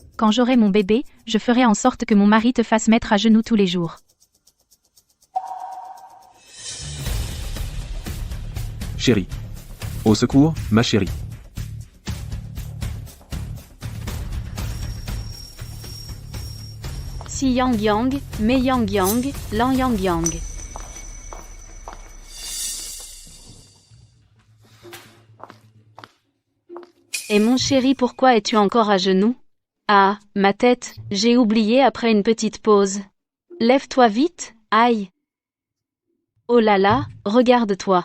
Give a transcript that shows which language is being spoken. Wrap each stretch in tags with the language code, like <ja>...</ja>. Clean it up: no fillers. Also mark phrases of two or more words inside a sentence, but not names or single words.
<fr>Quand j'aurai mon bébé, je ferai en sorte que mon mari te fasse mettre à genoux tous les jours. Chérie. Au secours, ma chérie. Si yang yang, mei yang yang, lan yang yang. Et mon chéri, pourquoi es-tu encore à genoux? Ah, ma tête, j'ai oublié après une petite pause. Lève-toi vite, aïe. Oh là là, regarde-toi.</fr>